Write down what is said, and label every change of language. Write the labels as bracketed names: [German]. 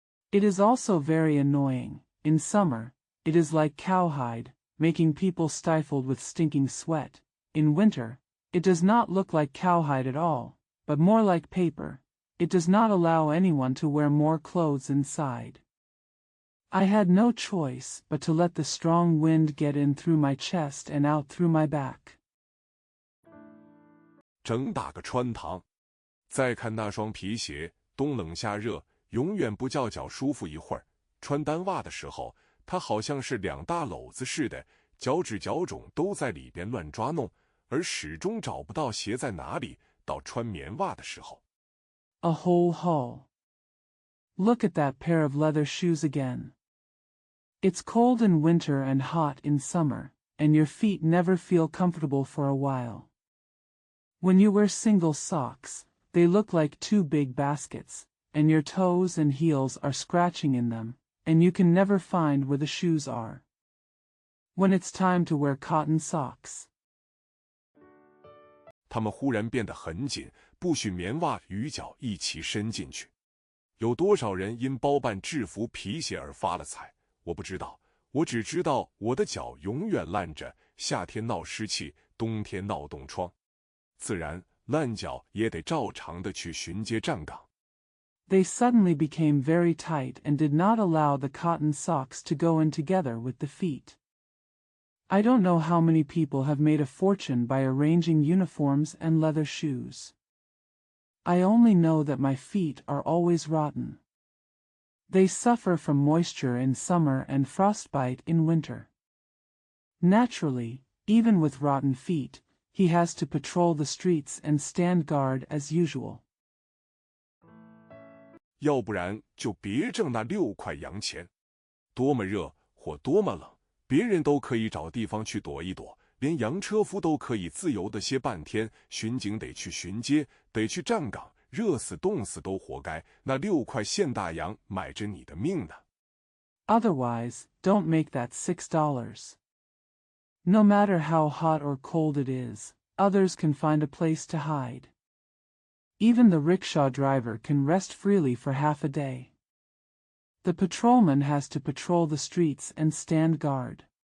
[English] It is also very annoying. In summer, it is like cowhide, making people stifled with stinking sweat. In winter, it does not look like cowhide at all, but more like paper. It does not allow anyone to wear more clothes inside. I had no choice but to let the strong wind get in through my chest and out through my back. [Chinese] 整打个穿堂，再看那双皮鞋，冬冷夏热，永远不叫脚舒服一会儿。穿单袜的时候，它好像是两大篓子似的，脚趾脚踵都在里边乱抓弄，而始终找不到鞋在哪里。到穿棉袜的时候 [English] A whole haul. Look at that pair of leather shoes again. It's cold in winter and hot in summer, and your feet never feel comfortable for a while. When you wear single socks, they look like two big baskets, and your toes and heels are scratching in them, and you can never find where the shoes are. When it's time to wear cotton socks. [Chinese] 它们忽然变得很紧，不许棉袜与脚一起伸进去。有多少人因包办制服皮鞋而发了财，我不知道。我只知道我的脚永远烂着，夏天闹湿气，冬天闹冻疮。自然烂脚也得照常的去巡街站岗。 [English] They suddenly became very tight and did not allow the cotton socks to go in together with the feet. I don't know how many people have made a fortune by arranging uniforms and leather shoes. I only know that my feet are always rotten. They suffer from moisture in summer and frostbite in winter. Naturally, even with rotten feet, he has to patrol the streets and stand guard as usual. [Chinese] 要不然就别挣那6块洋钱。多么热或多么冷，别人都可以找地方去躲一躲，连洋车夫都可以自由的歇半天，巡警得去巡街，得去站岗，热死冻死都活该。那6块现大洋买着你的命呢。 [English] Otherwise, don't make that $6. No matter how hot or cold it is, others can find a place to hide. Even the rickshaw driver can rest freely for half a day. The patrolman has to patrol the streets and stand guard.